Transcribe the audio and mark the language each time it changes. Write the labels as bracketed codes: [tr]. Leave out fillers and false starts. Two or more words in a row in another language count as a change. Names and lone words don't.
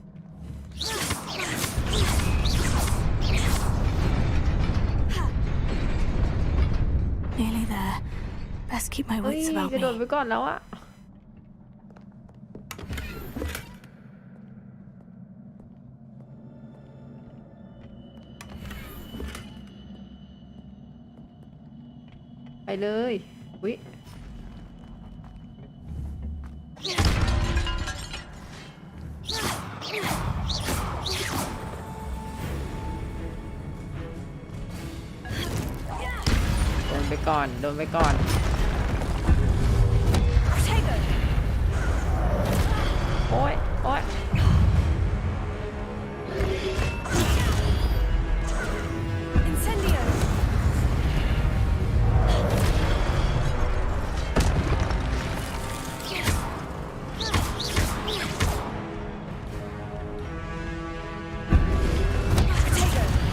[en] Nearly there. Best keep my wits about [th] กระโดด [en] me. [th] ไปก่อนแล้วอะไปเลยอุ๊ย โดนไปก่อนโอ๊ย [en] Incendio. Potato.